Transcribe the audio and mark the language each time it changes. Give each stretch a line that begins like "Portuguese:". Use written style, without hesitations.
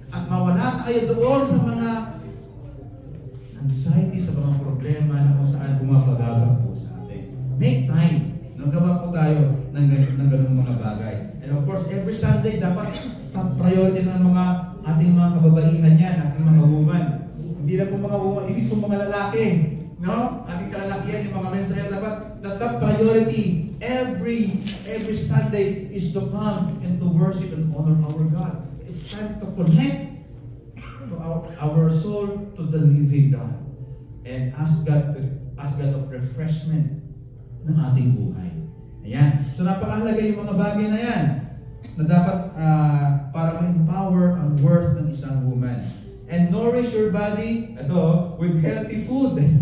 Filipino: At mawala tayo doon sa mga anxiety, sa mga problema na kung saan bumabagabag po sa atin.
English: Make time.
Filipino: Nagawa po tayo ng ganung mga bagay.
English: And of course, every Sunday,
Filipino: dapat top priority ng mga ating mga kababaihan yan, ating mga woman. Hindi na po mga woman, ibig po mga lalaki. No? Ating kalalakihan, yung mga mensaya, dapat
English: the top priority every Sunday is to come and to worship and honor our God. It's time to connect to our soul to the living God and ask God of refreshment
Filipino: ng ating buhay. Ayan. So napakahalaga yung mga bagay na yan na dapat para ma-empower ang worth ng isang woman.
English: And nourish your body with healthy food.